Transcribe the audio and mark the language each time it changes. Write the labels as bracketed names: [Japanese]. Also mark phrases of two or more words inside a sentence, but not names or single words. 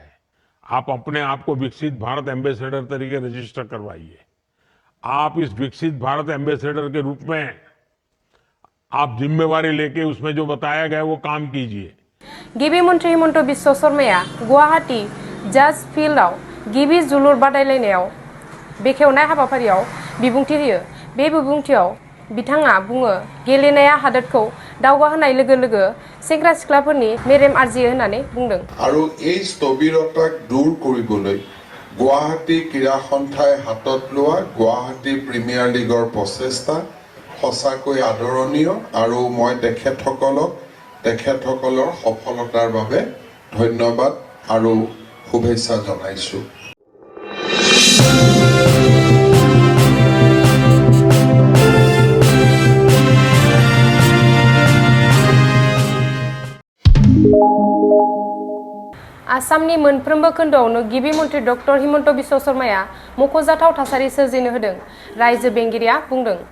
[Hindi] आप अपने आप को विकसित भारत एम्बेसडर तरीके रजिस्टर करवाइए। आप इस विकसित भारत एम्बेसडर के रूप में आप जिम्मेवारी लेके उसमें जो बताया गया वो काम कीजिए। [Bodo] गिबि मन्थ्रि हिमन्त बिश्व शर्माया गुवाहाटी जाज फिल्डआव गिबि जोलुर बादायलायनायाव बेखेवनाय हाबाफारियाव बिबुंथि होयो। बे बिबुंथियाव बिथाङा बुङो गेलेनाया हादोरखौ दावगाहोनाय लोगो लोगो सेंग्रा सिख्लाफोरनि मेलेम आरजियो होननानै बुंदों। [Assamese] आरो এই স্থবিৰতাক দূৰ কৰিবলৈ গুৱাহাটী ক্ৰীড়া সন্থাই হাতত লোৱা গুৱাহাটী প্ৰিমিয়াৰ লীগৰ প্ৰচেষ্টা সঁচাকৈ আদৰণীয় আৰু মই তেখেতসকলৰ সফলতাৰ বাবে ধন্যবাদ আৰু শুভেচ্ছা জনাইছো। [Bodo] आसामनि मोनफ्रोमबो खोन्दोआवनो गिबि मन्थ्रि डक्टर हिमन्त बिश्व शर्माया मख'जाथाव थासारि सोरजिनो होदों, रायजो बेंगिरिया बुंदों।